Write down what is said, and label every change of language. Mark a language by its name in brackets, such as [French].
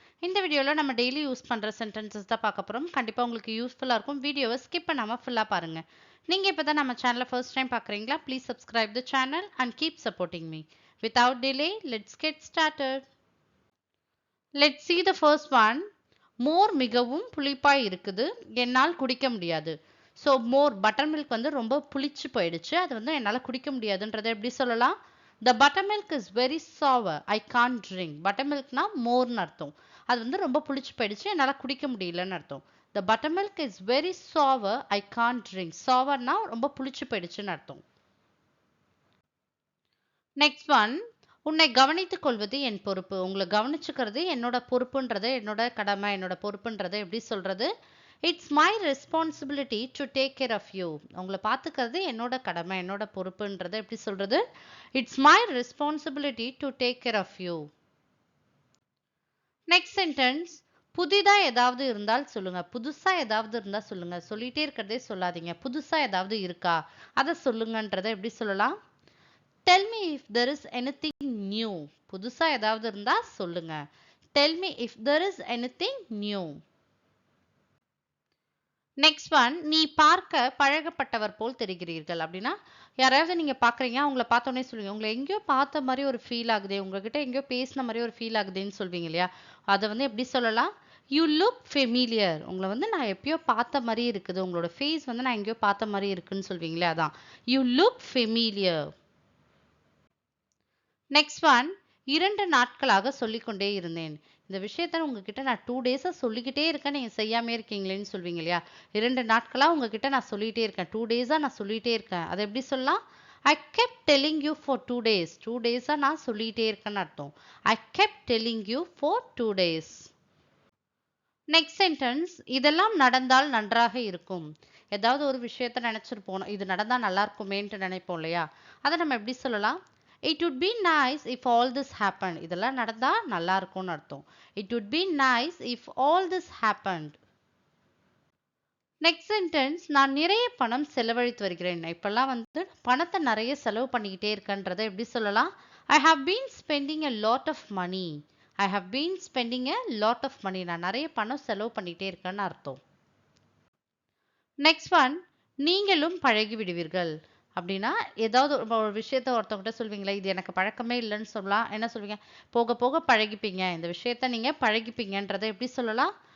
[Tamil] இந்த வீடியோல நம்ம டெய்லி யூஸ் பண்ற சென்டென்சஸ் தான் பார்க்க போறோம். கண்டிப்பா உங்களுக்கு யூஸ்ஃபுல்லா இருக்கும். வீடியோவை ஸ்கிப் பண்ணாம ஃபுல்லா பாருங்க. நீங்க இப்பதான் நம்ம சேனலை first time பார்க்கறீங்களா? [English] Please subscribe the channel and keep supporting me. Without delay, let's get started. Let's see the first one. [Tamil] மோர் மிகவும் புளிப்பாய் இருக்குது. என்னால் குடிக்க முடியாது. ஸோ மோர் பட்டர் மில்க் வந்து ரொம்ப புளிச்சு போயிடுச்சு. அது வந்து என்னால் குடிக்க முடியாதுன்றதை எப்படி சொல்லலாம்? [English] The buttermilk is very sour. I can't drink. [Tamil] Buttermilkனா மோர்னு அர்த்தம். அது வந்து ரொம்ப புளிச்சு போயிடுச்சு. என்னால் குடிக்க முடியலன்னு அர்த்தம். [English] The buttermilk is very sour. I can't drink. [Tamil] Sourனா ரொம்ப புளிச்சு போயிடுச்சுன்னு அர்த்தம். [English] Next one. [Tamil] உன்னை கவனித்துக் கொள்வது என் பொறுப்பு. உங்களை கவனிச்சுக்கிறது என்னோட பொறுப்புன்றதை, என்னோட கடமை, என்னோட பொறுப்புன்றதை எப்படி சொல்றது? [English] It's my responsibility to take care of you. [Tamil] உங்களை பார்த்துக்கிறது என்னோட கடமை, என்னோட பொறுப்புன்றதை எப்படி சொல்றது? [English] It's my responsibility to take care of you. Next sentence. [Tamil] புதிதா ஏதாவது இருந்தால் சொல்லுங்க. புதுசா ஏதாவது இருந்தா சொல்லுங்க. சொல்லிட்டே இருக்கிறதே சொல்லாதீங்க. புதுசா ஏதாவது இருக்கா? அதை சொல்லுங்கன்றதை எப்படி சொல்லலாம்? [English] Tell me if there is anything new. [Tamil] புதுசா ஏதாவது இருந்தா சொல்லுங்க. [English] Tell me if there is anything new. [Tamil] Next one. நீ பார்க்க பழகப்பட்டவர் போல் தெரிகிறீர்கள். அப்படின்னா யாராவது நீங்க பாக்குறீங்க, அவங்கள பார்த்தோன்னே சொல்லுவீங்க, உங்களை எங்கேயோ பார்த்த மாதிரி ஒரு ஃபீல் ஆகுதே, உங்ககிட்ட எங்கேயோ பேசின மாதிரி ஒரு ஃபீல் ஆகுதுன்னு சொல்வீங்க இல்லையா? அதை வந்து எப்படி சொல்லலாம்? [English] You look familiar. [Tamil] உங்களை வந்து நான் எப்பயோ பார்த்த மாதிரி இருக்குது, உங்களோட ஃபேஸ் வந்து நான் எங்கேயோ பார்த்த மாதிரி இருக்குன்னு சொல்வீங்களே, அதான் you look familiar. [English] Next one. [Tamil] 2 நாட்களாக சொல்லிக்கொண்டே இருந்தேன். இந்த விஷயத்த உங்ககிட்ட நான் 2 டேஸா சொல்லிக்கிட்டே இருக்கேன், நீங்க செய்யாம இருக்கீங்களேன்னு சொல்வீங்க இல்லையா? 2 நாட்களா உங்ககிட்ட நான் சொல்லிட்டே இருக்கேன், 2 டேஸா நான் சொல்லிட்டே இருக்கேன். அதை எப்படி சொல்லலாம்? [English] I kept telling you for 2 days. [Tamil] 2 டேஸா நான் சொல்லிட்டே இருக்கேன்னு அர்த்தம். [English] I kept telling you for 2 days. Next sentence. [Tamil] இதெல்லாம் நடந்தால் நன்றாக இருக்கும். ஏதாவது ஒரு விஷயத்த நினைச்சிருப்போம், இது நடந்தா நல்லா இருக்குமேன்ட்டு நினைப்போம் இல்லையா? அதை நம்ம எப்படி சொல்லலாம்? [English] It would be nice if all this happened. [Tamil] இதெல்லாம் நடந்தா நல்லா இருக்கும்னு அர்த்தம். [English] It would be nice if all this happened. [Tamil] Next sentence. நான் நிறைய பணம் செலவழித்து வருகிறேன். இப்பெல்லாம் வந்து பணத்தை நிறைய செலவு பண்ணிக்கிட்டே இருக்கேன்றதை எப்படி சொல்லலாம்? [English] I have been spending a lot of money. I have been spending a lot of money. [Tamil] நான் நிறைய பணம் செலவு பண்ணிக்கிட்டே இருக்கேன்னு அர்த்தம். [English] Next one. [Tamil] நீங்களும் பழகி விடுவீர்கள். அப்படின்னா ஏதாவது ஒரு விஷயத்த ஒருத்தவங்கிட்ட சொல்வீங்களா, இது எனக்கு பழக்கமே இல்லைன்னு சொல்லலாம். என்ன சொல்வீங்க? போக போக பழகிப்பீங்க, இந்த விஷயத்த நீங்க பழகிப்பீங்கன்றதை எப்படி சொல்லலாம்?